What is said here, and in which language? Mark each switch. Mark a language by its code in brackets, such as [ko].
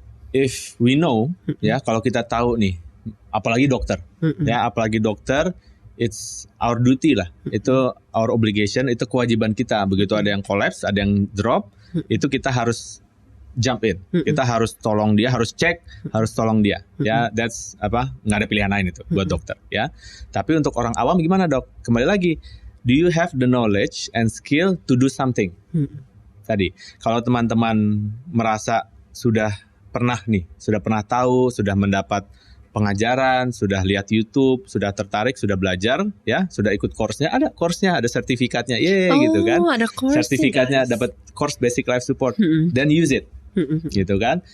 [en] If we know [id] ya, kalau kita tahu nih, apalagi dokter ya, [en] it's our duty [id] lah, itu [en] our obligation, [id] itu kewajiban kita. Begitu ada yang collapse, ada yang drop, itu kita harus [en] jump in, [id] kita harus tolong dia, harus cek, harus tolong dia ya. That's nggak ada pilihan lain itu buat dokter ya. Tapi untuk orang awam gimana, Dok? Kembali lagi, [en] do you have the knowledge and skill to do something? [id] Tadi, kalau teman-teman merasa sudah pernah tahu, sudah mendapat pengajaran, sudah lihat YouTube, sudah tertarik, sudah belajar, ya, sudah ikut course-nya, ada sertifikatnya, gitu kan? Ada sertifikatnya, dapat course basic life support, [en] then use it, [id] gitu kan?